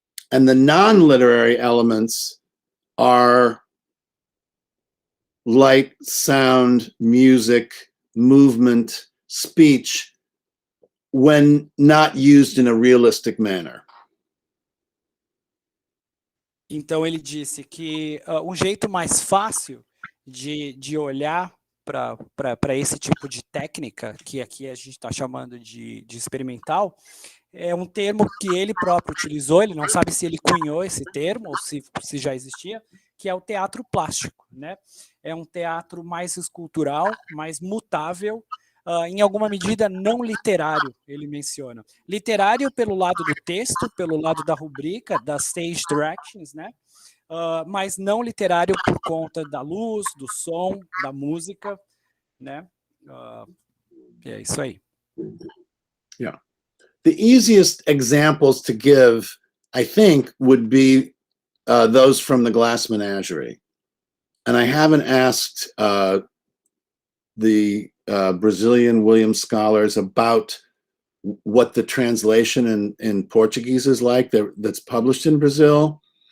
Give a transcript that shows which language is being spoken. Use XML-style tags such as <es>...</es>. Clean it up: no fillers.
<en>And the non-literary elements are light, sound, music, movement, speech, when not used in a realistic manner.</en> <pt>Então ele disse que um jeito mais fácil de olhar para esse tipo de técnica, que aqui a gente está chamando de experimental, é um termo que ele próprio utilizou, ele não sabe se ele cunhou esse termo ou se já existia, que é o teatro plástico, né? É um teatro mais escultural, mais mutável, em alguma medida não literário, ele menciona. Literário pelo lado do texto, pelo lado da rubrica, das stage directions, né? Mas não literário por conta da luz, do som, da música, né? É isso aí.</pt> <en>Yeah. The easiest examples to give, I think, would be those from the Glass Menagerie. And I haven't asked the Brazilian Williams scholars about what the translation in Portuguese is like that's published in Brazil.</en>